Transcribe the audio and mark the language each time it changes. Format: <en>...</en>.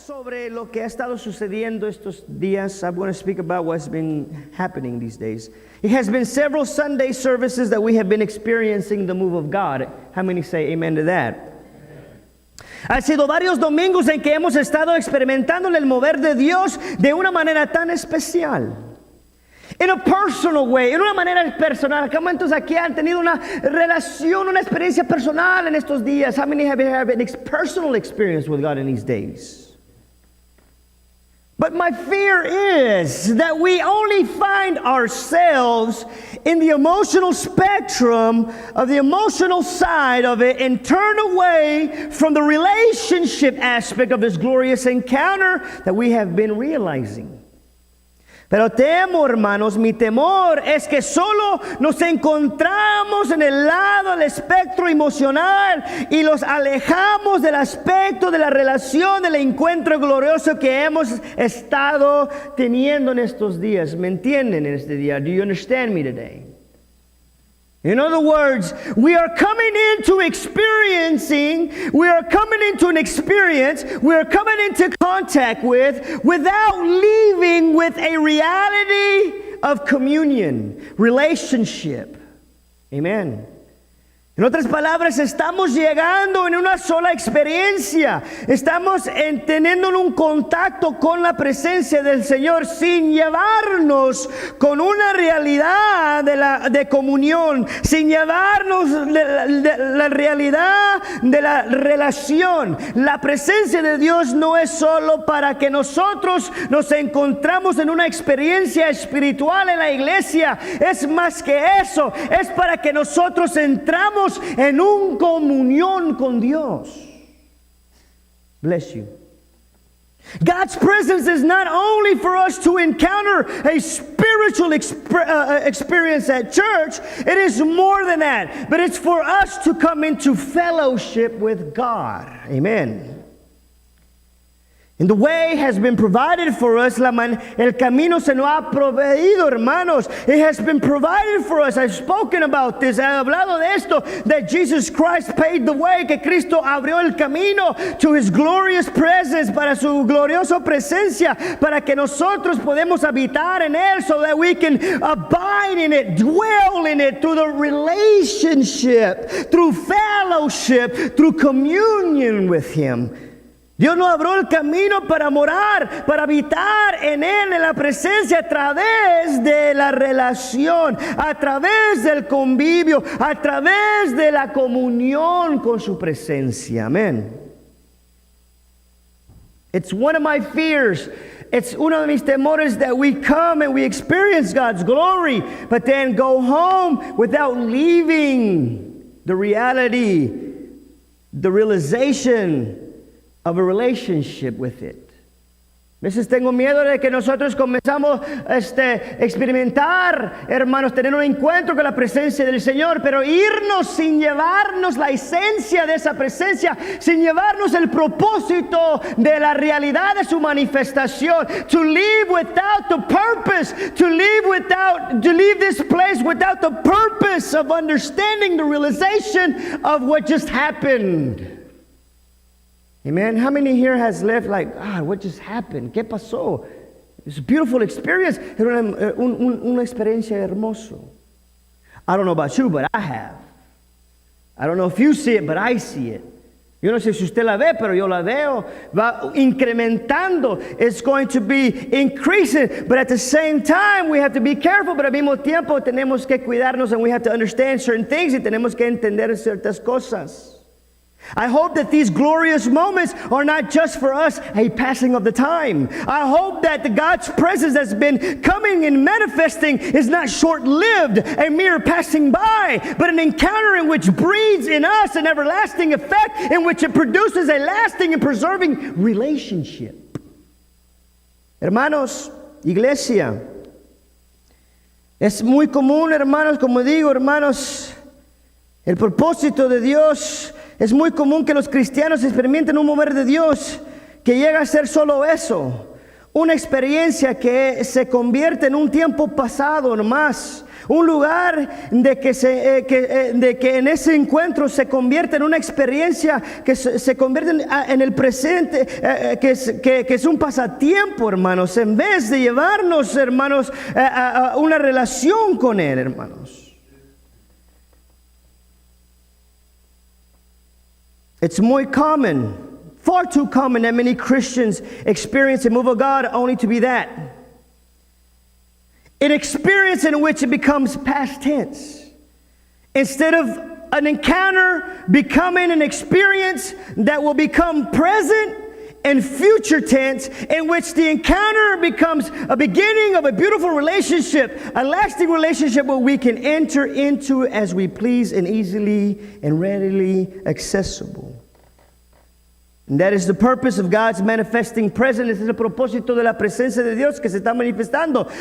<es>de lo que ha estado sucediendo estos días.</es> <en>I'm going to speak about what's been happening these days. It has been several Sunday services that we have been experiencing the move of God. How many say amen to that?</en> <es>Han sido varios domingos en que hemos estado experimentando el mover de Dios de una manera tan especial.</es> <en>In a personal way,</en> <es>en una manera personal. ¿Cuántos aquí han tenido una relación, una experiencia personal en estos días?</es> <en>How many have had a personal experience with God in these days? But my fear is that we only find ourselves in the emotional spectrum of the emotional side of it and turn away from the relationship aspect of this glorious encounter that we have been realizing.</en> <es>Pero temo, hermanos, mi temor es que solo nos encontramos en el lado del espectro emocional y los alejamos del aspecto de la relación, del encuentro glorioso que hemos estado teniendo en estos días. ¿Me entienden en este día?</es> <en>Do you understand me today? In other words, we are coming into an experience, we are coming into contact with, without leaving with a reality of communion, relationship. Amen.</en> <es>En otras palabras, estamos llegando en una sola experiencia. Estamos teniendo un contacto con la presencia del Señor sin llevarnos con una realidad de comunión, sin llevarnos la realidad de la relación. La presencia de Dios no es solo para que nosotros nos encontramos en una experiencia espiritual en la iglesia. Es más que eso. Es para que nosotros entramos en una comunión con Dios.</es> <en>Bless you. God's presence is not only for us to encounter a spiritual experience at church, it is more than that, but it's for us to come into fellowship with God. Amen. And the way has been provided for us.</en> <es>El camino se nos ha proveído, hermanos.</es> <en>It has been provided for us. I've spoken about this.</en> <es>He hablado de esto.</es> <en>That Jesus Christ paid the way.</en> <es>Que Cristo abrió el camino</es> <en>to His glorious presence.</en> <es>Para su gloriosa presencia. Para que nosotros podemos habitar en Él.</es> <en>So that we can abide in it. Dwell in it. Through the relationship. Through fellowship. Through communion with Him.</en> <es>Dios nos abrió el camino para morar, para habitar en Él, en la presencia, a través de la relación, a través del convivio, a través de la comunión con su presencia. Amén.</es> <en>It's one of my fears. It's</en> <es>uno de mis temores</es> <en>that we come and we experience God's glory, but then go home without leaving the reality, the realization of a relationship with it.</en> <es>A veces tengo miedo de que nosotros comenzamos a experimentar, hermanos, tener un encuentro con la presencia del Señor, pero irnos sin llevarnos la esencia de esa presencia, sin llevarnos el propósito de la realidad de su manifestación.</es> <en>To leave without the purpose, to leave this place without the purpose of understanding the realization of what just happened. Amen. How many here has left like, what just happened?</en> <es>¿Qué pasó?</es> <en>It's a beautiful experience.</en> <es>Era una experiencia hermosa.</es> <en>I don't know about you, but I have. I don't know if you see it, but I see it.</en> <es>Yo no sé si usted la ve, pero yo la veo. Va incrementando.</es> <en>It's going to be increasing. But at the same time, we have to be careful.</en> <es>Pero al mismo tiempo, tenemos que cuidarnos</es> <en>and we have to understand certain things</en> <es>y tenemos que entender ciertas cosas.</es> <en>I hope that these glorious moments are not just for us a passing of the time. I hope that God's presence that's been coming and manifesting is not short-lived, a mere passing by, but an encounter in which breeds in us an everlasting effect, in which it produces a lasting and preserving relationship.</en> <es>Hermanos, iglesia, es muy común, hermanos, como digo, hermanos, el propósito de Dios. Es muy común que los cristianos experimenten un mover de Dios que llega a ser solo eso, una experiencia que se convierte en un tiempo pasado nomás. Un lugar de que en ese encuentro se convierte en una experiencia que se convierte en el presente, que es un pasatiempo, hermanos, en vez de llevarnos, hermanos, a una relación con Él, hermanos.</es> <en>It's muy common, far too common, that many Christians experience the move of God only to be that. An experience in which it becomes past tense. Instead of an encounter becoming an experience that will become present and future tense, in which the encounter becomes a beginning of a beautiful relationship, a lasting relationship where we can enter into as we please and easily and readily accessible. And that is the purpose of God's manifesting presence.</en> <es>Ese es el propósito de la presencia de Dios que se está manifestando.</es>